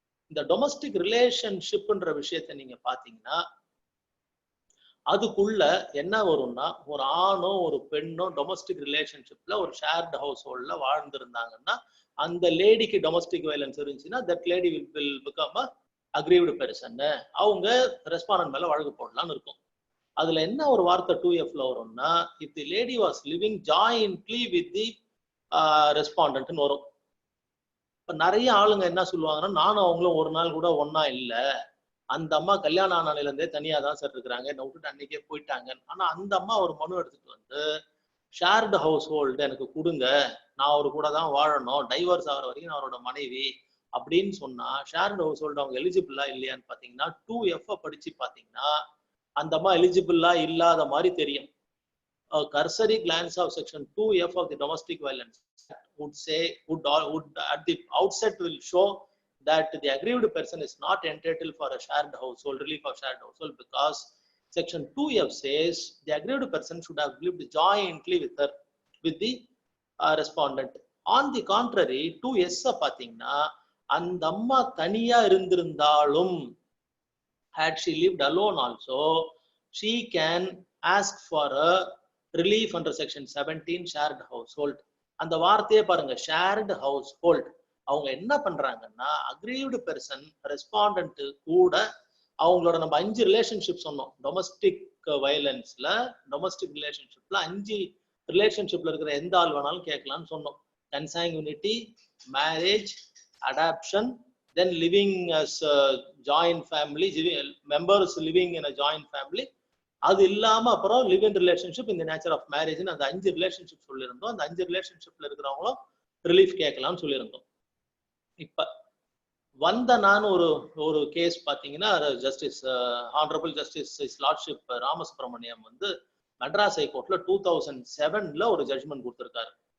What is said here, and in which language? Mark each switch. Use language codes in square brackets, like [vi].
[ta] இந்த டொமஸ்டிக் ரிலேஷன்ஷிப்ன்ற விஷயத்தை நீங்க பாத்தீங்கன்னா அதுக்குள்ள என்ன வரும்னா, ஒரு ஆணோ ஒரு பெண்ணோ டொமஸ்டிக் ரிலேஷன்ஷிப்ல ஒரு ஷேர்ட் ஹவுஸ் ஹோல்ட்ல வாழ்ந்திருந்தாங்கன்னா அந்த லேடிக்கு டொமஸ்டிக் வயலன்ஸ் இருந்துச்சுன்னா [en] That lady will become a aggrieved person. [ta] அவங்க ரெஸ்பாண்டன்ட் மேல வழக்கு போடலாம்னு இருக்கும். அதுல என்ன ஒரு வார்த்தை 2Fல வரும்னா, [en] if the lady was living jointly with the respondent [ta] வரும். இப்ப நிறைய ஆளுங்க என்ன சொல்லுவாங்கன்னா, நானும் அவங்களும் ஒரு நாள் கூட ஒன்னா இல்ல, அந்த அம்மா கல்யாணம் ஆனால இருந்தே தனியா தான் சார் இருக்கிறாங்க, என்னை விட்டுட்டு அன்னைக்கே போயிட்டாங்க. ஆனா அந்த அம்மா ஒரு மனு எடுத்துட்டு வந்து ஷேர்டு ஹவுஸ் ஹோல்டு எனக்கு கொடுங்க, நான் அவரு கூட தான் வாழணும், டைவர்ஸ் ஆகிற வரைக்கும் அவரோட மனைவி அப்படின்னு சொன்னா ஷேர்டு ஹவுஸ் ஹோல்டு அவங்க எலிஜிபிளா இல்லையான்னு பாத்தீங்கன்னா 2F படிச்சு பாத்தீங்கன்னா அந்த அம்மா எலிஜிபிளா இல்லாத மாதிரி தெரியும். [en] A cursory glance of section 2F of the domestic violence would at the outset will show that the aggrieved person is not entitled for a shared household, relief of shared household, because section 2F says the aggrieved person should have lived jointly with the respondent. On the contrary, 2S [ta] பாத்தீங்கன்னா அந்த அம்மா தனியா இருந்திருந்தாலும் [en] had she lived alone also, she can ask for a relief under section 17 shared household. [ta] அந்த வார்த்தையே பாருங்க, shared household. அவங்க என்ன பண்றாங்கன்னா அக்ரீவ்டு பெர்சன் ரெஸ்பாண்டன்ட் கூட அவங்களோட நம்ம 5 ரிலேஷன்ஷிப் சொன்னோம். டொமஸ்டிக் வயலன்ஸ்ல டொமஸ்டிக் ரிலேஷன்ஷிப்ல 5 ரிலேஷன்ஷிப்ல இருக்கிற எந்த ஆள் வேணாலும் கேட்கலாம்னு சொன்னோம். [en] Consanguinity, marriage, adoption, then living as a joint family, members living in a joint family. [ta] அது இல்லாம அப்புறம் லிவ் இன் ரிலேஷன்ஷிப் இந்த நேச்சர் ஆஃப் மேரேஜ், அந்த 5 ரிலேஷன்ஷிப் சொல்லியிருந்தோம். அந்த 5 ரிலேஷன்ஷிப்ல இருக்கிறவங்களும் ரிலீஃப் கேட்கலாம்னு சொல்லியிருந்தோம். இப்ப வந்த நான் ஒரு கேஸ் பாத்தீங்கன்னா justice honourable justice is lordship Ramasubramaniam வந்து மெட்ராஸ் ஹைகோர்ட்ல 2007ல ஒரு ஜட்ஜ்மெண்ட் கொடுத்திருக்காரு.